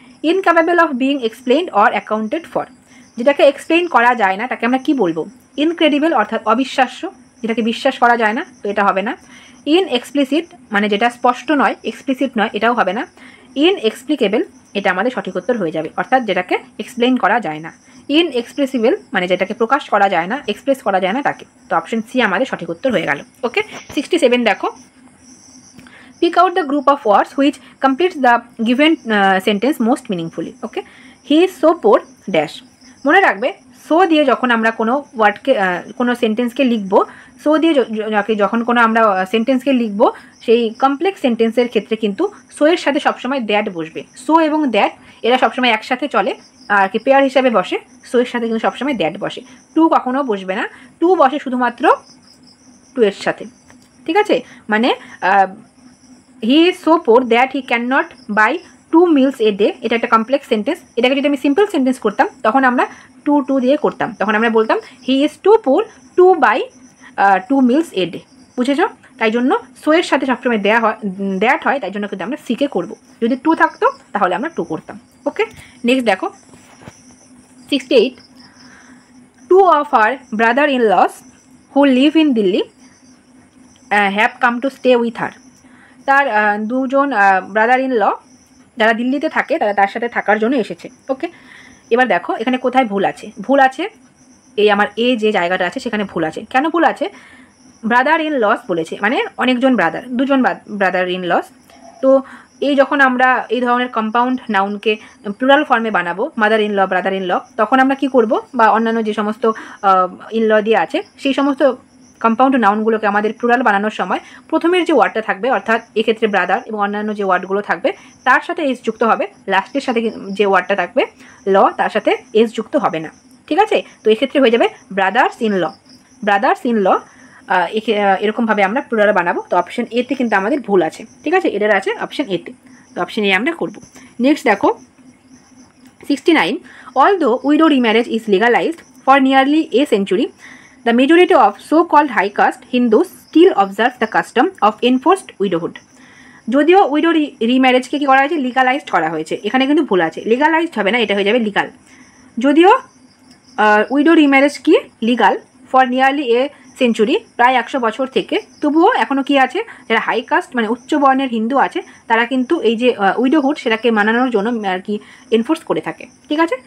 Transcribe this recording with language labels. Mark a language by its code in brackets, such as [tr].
[en] incapable of being explained or accounted for, [bn] যেটাকে explain করা যায় না তাকে আমরা কি বলবো, ইনক্রেডিবল অর্থাৎ অবিশ্বাস্য, যেটাকে বিশ্বাস করা যায় না, তো এটা হবে না। ইনএক্সপ্লিসিট মানে যেটা স্পষ্ট নয়, এক্সপ্লিসিট নয়, এটাও হবে না। ইনএক্সপ্লিকেবল, এটা আমাদের সঠিক উত্তর হয়ে যাবে, অর্থাৎ যেটাকে এক্সপ্লেইন করা যায় না। ইনএক্সপ্রেসিবল মানে যেটাকে প্রকাশ করা যায় না, এক্সপ্রেস করা যায় না তাকে। তো অপশন সি আমাদের সঠিক উত্তর হয়ে গেল। [en] okay, [bn] 67 দেখো, [en] pick out the group of words which completes the given sentence most meaningfully. Okay, he is so poor dash. [bn] মনে রাখবে সো দিয়ে যখন আমরা কোনো ওয়ার্ডকে কোনো সেন্টেন্সকে লিখবো, সো দিয়ে যখন কোনো আমরা সেন্টেন্সকে লিখবো, সেই কমপ্লেক্স সেন্টেন্সের ক্ষেত্রে কিন্তু সো এর সাথে সবসময় দ্যাট বসবে। সো এবং দ্যাট এরা সবসময় একসাথে চলে আর কি, পেয়ার হিসাবে বসে। সো এর সাথে কিন্তু সবসময় দ্যাট বসে, টু কখনো বসবে না। টু বসে শুধুমাত্র টু এর সাথে, ঠিক আছে। [en] মানে he is so poor that he can not buy 2 meals a day, [bn] এটা একটা কমপ্লেক্স সেন্টেন্স। এটাকে যদি আমি সিম্পল সেন্টেন্স করতাম তখন আমরা টু দিয়ে করতাম, তখন আমরা বলতাম [en] He is too poor to buy 2 meals a day। [bn] বুঝেছ? তাই জন্য সো এর সাথে সবসময় দ্যাট হয়, তাই জন্য কিন্তু আমরা সিকে করবো। যদি টু থাকতো তাহলে আমরা টু করতাম। [en] okay, [bn] নেক্সট দেখো 68, [en] 2 of our brother-in-laws who live in Delhi have come to stay with her. [bn] তার দুজন ব্রাদার ইন ল যারা দিল্লিতে থাকে তারা তার সাথে থাকার জন্য এসেছে। ওকে, এবার দেখো এখানে কোথায় ভুল আছে। ভুল আছে এই আমার এ যে জায়গাটা আছে সেখানে ভুল আছে। কেন ভুল আছে? ব্রাদার ইন লস বলেছে, মানে অনেকজন ব্রাদার, দুজন ব্রাদার ইন লস। তো এই যখন আমরা এই ধরনের কম্পাউন্ড নাউনকে প্লুরাল ফর্মে বানাবো, mother in law, brother in law, তখন আমরা কি করব, বা অন্যান্য যে সমস্ত ইন ল দিয়ে আছে সেই সমস্ত কম্পাউন্ড নাউনগুলোকে আমাদের প্লুরাল বানানোর সময় প্রথমের যে ওয়ার্ডটা থাকবে, অর্থাৎ এক্ষেত্রে ব্রাদার এবং অন্যান্য যে ওয়ার্ডগুলো থাকবে তার সাথে এস যুক্ত হবে, লাস্টের সাথে যে ওয়ার্ডটা থাকবে ল তার সাথে এস যুক্ত হবে না, ঠিক আছে। তো এক্ষেত্রে হয়ে যাবে brothers in law, brothers in law. এরকমভাবে আমরা প্লুরাল বানাবো। তো অপশন এতে কিন্তু আমাদের ভুল আছে, ঠিক আছে, এটার আছে অপশন এতে। তো অপশন এ আমরা করব। নেক্সট দেখো 69, [en] although widow remarriage is legalized for nearly a century, the majority of so-called high caste Hindus still observe the custom of enforced widowhood. [bn] যদিও উইডো রিম্যারেজকে কি করা হয়েছে, লিগালাইজড করা হয়েছে, এখানে কিন্তু ভুল আছে, লিগালাইজড হবে না, এটা হয়ে যাবে লিগাল। যদিও উইডো রিম্যারেজ কি [en] legal for nearly a century, [bn] প্রায় 100 বছর থেকে, তবুও এখনও কি আছে, যারা হাই কাস্ট মানে উচ্চ বর্ণের হিন্দু আছে তারা কিন্তু এই যে উইডোহুড সেটাকে মানানোর জন্য আর কি এনফোর্স করে থাকে, ঠিক আছে।